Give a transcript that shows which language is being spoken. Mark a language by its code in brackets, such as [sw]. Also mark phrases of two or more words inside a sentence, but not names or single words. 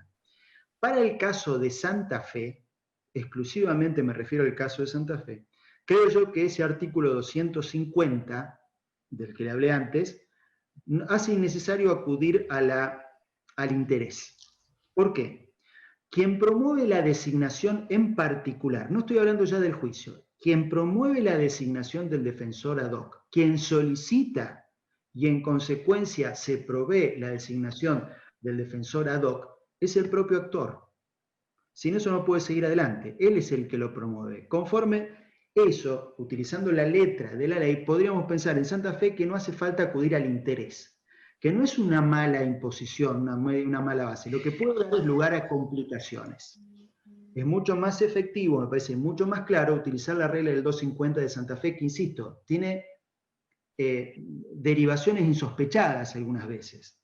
[es] Para el caso de Santa Fe, exclusivamente me refiero al caso de Santa Fe, creo yo que ese artículo 250, del que le hablé antes, hace innecesario acudir al interés. ¿Por qué? Quien promueve la designación en particular, no estoy hablando ya del juicio, quien promueve la designación del defensor [la] ad hoc, [es] quien solicita y en consecuencia se provee la designación del defensor [la] ad hoc, [es] es el propio actor. Sin eso no puede seguir adelante. Él es el que lo promueve. Conforme eso, utilizando la letra de la ley, podríamos pensar en Santa Fe que no hace falta acudir al interés, que no es una mala imposición, una mala base. Lo que puede dar es lugar a complicaciones. Es mucho más efectivo, me parece mucho más claro, utilizar la regla del 250 de Santa Fe, que, insisto, tiene derivaciones insospechadas algunas veces.